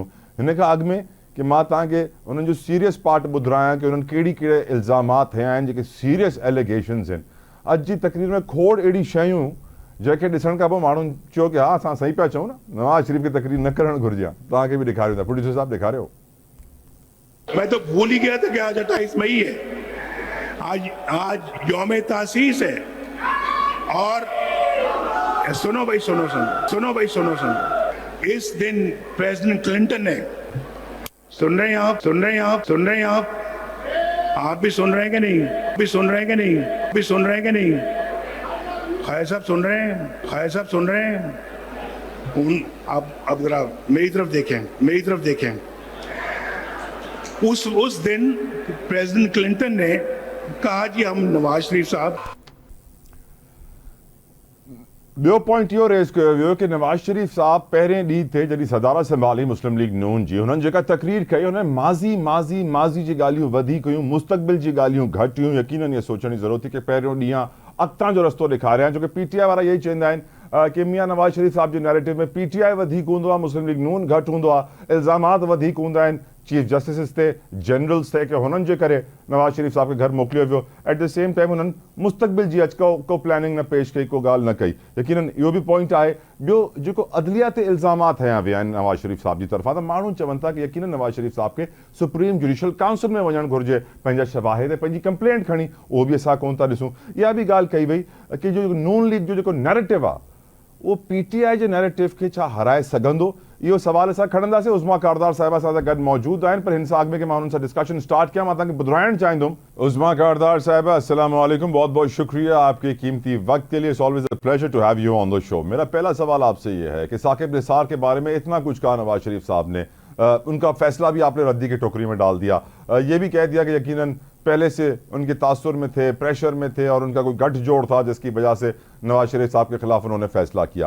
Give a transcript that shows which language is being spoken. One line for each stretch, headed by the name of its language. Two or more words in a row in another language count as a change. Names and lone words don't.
Sindhi: हिन खां अॻु में कि मां तव्हांखे उन्हनि जो सीरियस पार्ट ॿुधायां कि उन्हनि कहिड़े इल्ज़ामात हया आहिनि जेके
English: serious allegations
Sindhi: आहिनि। अॼु जी तकरीर में खोड़ अहिड़ी शयूं जंहिंखे ॾिसण खां पोइ माण्हुनि चयो कि हा असां सही पिया चऊं न, नवाज़ शरीफ़ खे तकरीर न करणु घुरिजे हा। तव्हांखे बि ॾेखारियो था, प्रोड्यूसर साहब ॾेखारियो।
Urdu: میں تو بھول ہی گیا تھا کہ آج 28 مئی ہے، آج یوم تاسیس ہے. اور سنو بھائی سنو، اس دن پریزیڈنٹ کلنٹن نے، سن رہے ہیں آپ بھی سن رہے ہیں کہ نہیں? خائر صاحب سن رہے ہیں? اب ذرا میری طرف دیکھیں. اس دن پریزیڈنٹ کلنٹن نے کہا جی ہم نواز شریف صاحب.
Sindhi: ॿियो पॉइंट इहो रेज़ कयो वियो कि नवाज़ शरीफ़ साहब पहिरें ॾींहं ते जॾहिं सदारत संभाली मुस्लिम लीग नून जी, हुननि जेका तकरीर कई हुन माज़ी जी ॻाल्हियूं वधीक हुयूं, मुस्तक़बिल जी ॻाल्हियूं घटि हुयूं। यकीनन इहा सोचण जी ज़रूरत हुई कि पहिरियों ॾींहुं अॻितां जो रस्तो ॾेखारियां, छो कि PTI वारा इहे ई चवंदा आहिनि कि मियां नवाज़ शरीफ़ साहब जे नैरेटिव में PTI वधीक हूंदो आहे, मुस्लिम लीग नून घटि हूंदो आहे, इल्ज़ामात वधीक हूंदा आहिनि चीफ जस्टिस ते, जनरल्स ते, कि हुननि जे करे नवाज़ शरीफ़ साहब खे घर मोकिलियो वियो।
English: at the same time
Sindhi: हुननि मुस्तक़बिल जी को प्लानिंग न पेश कई, को ॻाल्हि न कई। यकीनन इहो बि पॉइंट आहे। ॿियो जेको अदलिया ते इल्ज़ामात हया विया आहिनि नवाज़ शरीफ़ साहब जी तरफ़ां, त माण्हू चवनि था कि यकीनन नवाज़ शरीफ़ साहब खे सुप्रीम जुडिशल काउंसिल में वञणु घुरिजे, पंहिंजा शवाहिद पंहिंजी कंप्लेंट खणी, उहो बि असां कोन था ॾिसूं। इहा बि ॻाल्हि कई वई कि जो नून लीग जो जेको नैरेटिव आहे उहो PTI जे नैरेटिव खे छा हराए सघंदो, इहो सवाल असां खणंदासीं। उज़मा कारदार साहिबा सां गॾु मौजूदु आहिनि, पर हिन सां अॻु में कि मां हुननि सां
English: discussion start
Sindhi: कयां, मां तव्हांखे ॿुधाइणु चाहींदुमि। उज़मा कारदार साहिबा,
Urdu: السلام علیکم, بہت بہت شکریہ آپ کے قیمتی وقت کے لیے.
English: It's always a pleasure to have you on the show.
Urdu: میرا پہلا سوال آپ سے یہ ہے کہ ثاقب نثار کے بارے میں اتنا کچھ کہا نواز شریف صاحب نے، ان کا فیصلہ بھی آپ نے ردی کی ٹوکری میں ڈال دیا، یہ بھی کہہ دیا کہ یقیناً پہلے سے ان کے تاثر میں تھے، پریشر میں تھے اور ان کا کوئی گٹھ جوڑ تھا جس کی وجہ سے نواز شریف صاحب کے خلاف انہوں نے فیصلہ کیا.